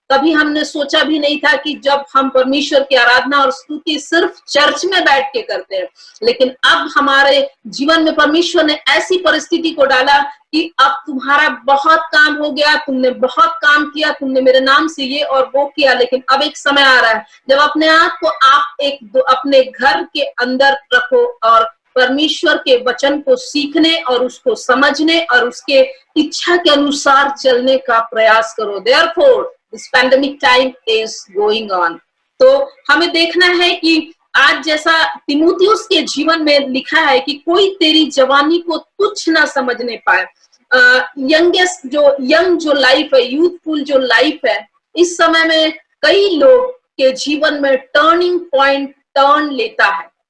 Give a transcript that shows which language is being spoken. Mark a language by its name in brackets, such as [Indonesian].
[Hindi] कभी हमने सोचा भी नहीं था कि जब हम परमेश्वर की आराधना और स्तुति सिर्फ चर्च में बैठ के करते हैं, लेकिन अब हमारे जीवन में परमेश्वर ने ऐसी परिस्थिति को डाला कि अब तुम्हारा बहुत काम हो गया, तुमने बहुत काम किया, तुमने मेरे नाम से ये और वो किया, लेकिन अब एक समय आ रहा है जब अपने आप को आप अपने घर के अंदर रखो और परमेश्वर के वचन को सीखने और उसको समझने और उसके इच्छा के अनुसार चलने का प्रयास करो। [English] Therefore, this pandemic time is going on. [Hindi] तो हमें देखना है कि आज जैसा तिमुथियुस के जीवन में लिखा है कि कोई तेरी जवानी को तुच्छ ना समझने पाए। यंग जो लाइफ है, यूथफुल जो लाइफ है, इस समय में कई लोग के जीवन में टर्निंग पॉइंट टर्न लेता है।